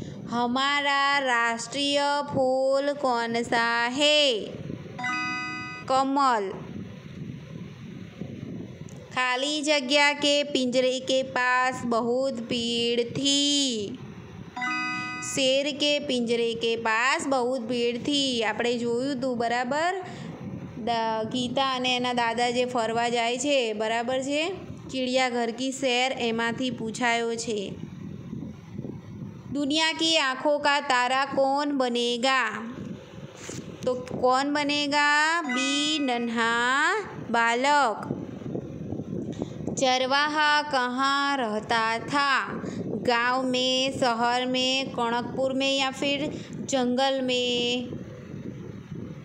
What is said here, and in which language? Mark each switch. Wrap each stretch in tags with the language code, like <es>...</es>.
<hi>हमारा राष्ट्रीय फूल कौन सा है? कमल। खाली जगह के पिंजरे के पास बहुत भीड़ थी। शेर के पिंजरे के पास बहुत भीड़ थी।</hi> <gu>આપણે જોયું તું બરાબર, ગીતા અને એના દાદા જે ફરવા જાય છે, બરાબર છે, चिड़ियाघर की सैर એમાંથી પૂછાયો છે।</gu> <hi>दुनिया की आँखों का तारा कौन बनेगा? तो कौन बनेगा? बी नन्हा बालक। चरवाहा कहाँ रहता था? गांव में, शहर में, कनकपुर में या फिर जंगल में?</hi>